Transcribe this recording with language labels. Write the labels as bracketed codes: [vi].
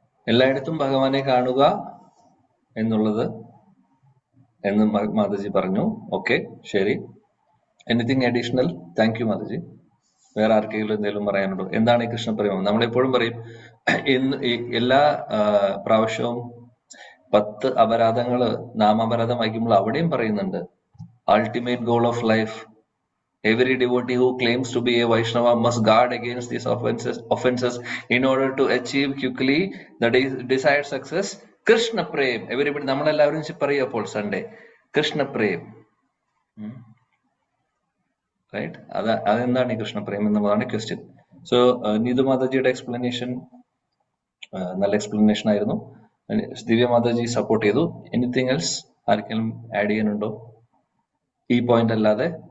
[ml] എല്ലായിടത്തും ഭഗവാനെ കാണുക എന്നുള്ളത് എന്ന് മാതാജി പറഞ്ഞു. ഓക്കെ, ശരി. [en] Anything additional? Thank you [ml] Mataji. വേറെ ആർക്കെങ്കിലും എന്തെങ്കിലും പറയാനുണ്ടോ? എന്താണ് ഈ കൃഷ്ണപ്രേമം? നമ്മളെപ്പോഴും പറയും, എല്ലാ പ്രാവശ്യവും 10 അപരാധങ്ങള് നാമാപരാധം വായിക്കുമ്പോൾ അവിടെയും പറയുന്നുണ്ട് [en] ultimate goal of life. Every devotee who claims to be a Vaishnava must guard against these offenses in order to achieve quickly the desired success. Krishna Prem. [ml] Everybody, നമ്മളെല്ലാവരും പറയും അപ്പോൾ സൺഡേ കൃഷ്ണ പ്രേം, റൈറ്റ്? അതെന്താണ് ഈ കൃഷ്ണ പ്രേം എന്നുള്ളതാണ് ക്വസ്റ്റ്യൻ. സോ നീതു മാതാജിയുടെ എക്സ്പ്ലനേഷൻ നല്ല explanation ആയിരുന്നു. ദിവ്യ Mataji support ചെയ്തു. [en] anything else [ml] ആർക്കെങ്കിലും ആഡ് ചെയ്യാനുണ്ടോ ഈ പോയിന്റ് അല്ലാതെ?